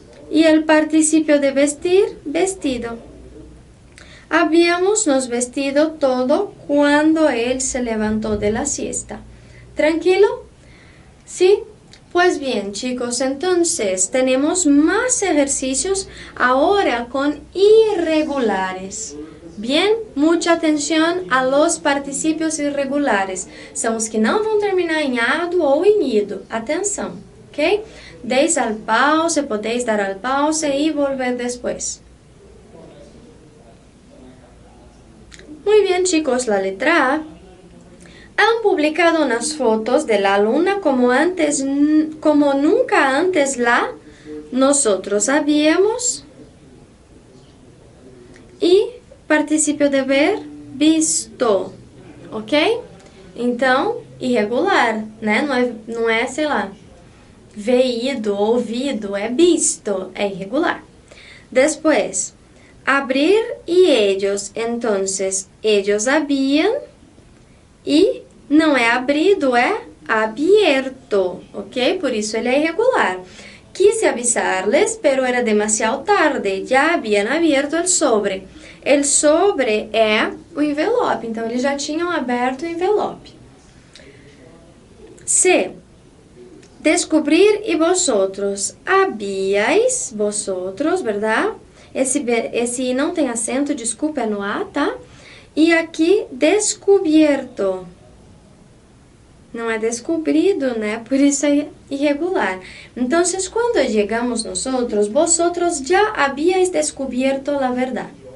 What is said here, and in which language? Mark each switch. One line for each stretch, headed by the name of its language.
Spanish: Y el participio de vestir, vestido. Habíamos nos vestido todo cuando él se levantó de la siesta. ¿Tranquilo? ¿Sí? Pues bien, chicos, entonces tenemos más ejercicios ahora con irregulares. Bien, mucha atenção a los particípios irregulares.
Portuguese: São os que não vão terminar em ado ou em ido.
Spanish: Atenção, ok? Deis al pause, podéis dar al pause
Portuguese: e volver depois.
Spanish: Muy bien, chicos, la letra A. Han publicado unas fotos de la luna como nunca antes nosotros habíamos. E participio de ver, visto, ok?
Portuguese: Então, irregular, né? Não é, sei lá, veído, ouvido, é visto, é irregular. Depois, abrir e ellos,
Spanish: entonces, ellos habían,
Portuguese: e não é abrido,
Spanish: é abierto,
Portuguese: ok? Por isso ele é irregular.
Spanish: Quise avisarles, pero era demasiado tarde,
Portuguese: já
Spanish: habían abierto el sobre.
Portuguese: El sobre é o envelope, então eles já tinham aberto o envelope. C. Descobrir e vosotros.
Spanish: Habíais, vosotros,
Portuguese: verdade? Esse não tem acento, desculpa, é no A, tá? E aqui, descubierto. Não é descobrido, né? Por isso é irregular. Então, quando chegamos
Spanish: nosotros, vosotros já habíais descubierto la verdad.